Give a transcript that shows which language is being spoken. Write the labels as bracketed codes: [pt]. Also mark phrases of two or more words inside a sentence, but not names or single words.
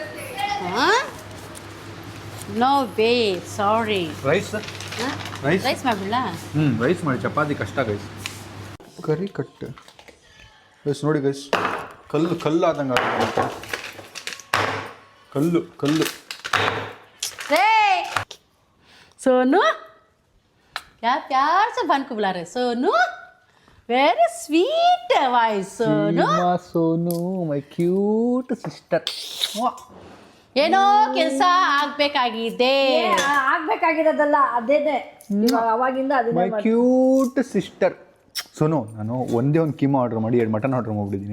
[en] no way, sorry. [kn] ರೈಸ್ ರೈಸ್ ಮಾಡ್ಬಿಡ್ಲ? ರೈಸ್ ಮಾಡಿ, ಚಪಾತಿ ಕಷ್ಟ ಗೈಸ್. ಕರಿ ಕಟ್ಟು ಗೈಸ್ ನೋಡಿ ಗೈಸ್, ಕಲ್ಲು ಆದಂಗೆ ಆಗುತ್ತೆ. ಕಲ್ಲು [hi] सोनू क्या प्यार से बन को बुला रहे सोनू, [en] very sweet voice [hi] सोनू. [en] ಸೋನು my cute sister. [kn] ಏನೋ ಕೆಲಸ ಆಗ್ಬೇಕಾಗಿದೆ. ಆಗ್ಬೇಕಾಗಿರೋದಲ್ಲ ಅದೇನೆ, ಇವಾಗ ಅವಾಗಿಂದ [en] my cute sister. [kn] ಸೋನು, ನಾನು ಒಂದೇ ಒಂದು ಕೀಮಾ ಆರ್ಡರ್ ಮಾಡಿ 2 ಮಟನ್ ಆರ್ಡರ್ ಮಾಡಿಬಿಟ್ಟಿದ್ದೀನಿ.